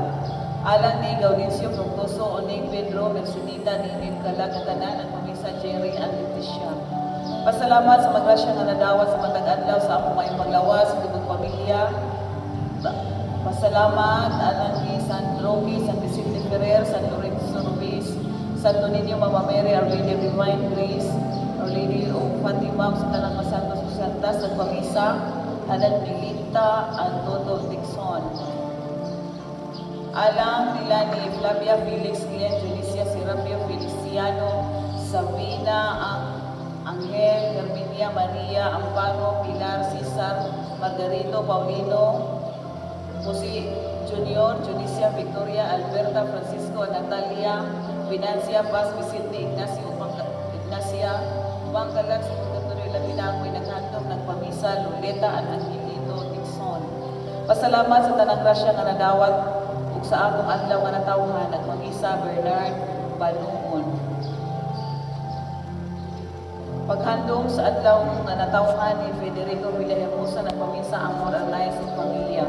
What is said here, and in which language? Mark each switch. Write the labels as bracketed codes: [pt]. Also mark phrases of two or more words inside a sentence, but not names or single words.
[ceb] Alang ni Gaudencio, Fructoso, Oning, Pedro, Mercenita, Ninit, Kalag, Katanan, at Pamisa, Jerry, and Leticia. Pasalamat sa magrasya nga nadawat sa matag-adlaw sa among may paglawas sa tubong pamilya. Pasalamat alang ni San Roque, San Vicente Ferrer, San Lorenzo Ruiz, Santo Niño, Mama Mary, Our Lady of Divine Grace, Our Lady of Fatima, sa tanang masantos o santas, sa Pamisa, Alan Milita, Antoto Dixon. Alang nila ni Flavia Felix, Glenn, Junicia, Serapio, Feliciano, Sabina, Angel, Herminia, Maria, Amparo, Pilar, Cesar, Margarito, Paulino, Jose Junior, Junicia, Victoria, Alberta, Francisco, Natalia, Financia, Paz, Vicente, Ignacia, Ubang kalag sa purgatorio labi na ako'y naghandom, nagpamisa, Loleta, at Angelito, Dixon. Pasalamat sa tanang grasya nga nadawat ug sa akong adlaw nga natawhan, nagpamisa, Bernard Balumon. Paghandom sa adlaw nga natawhan ni Federico Villahermosa, nagpamisa, Amor Arnaiz ug Pamilya.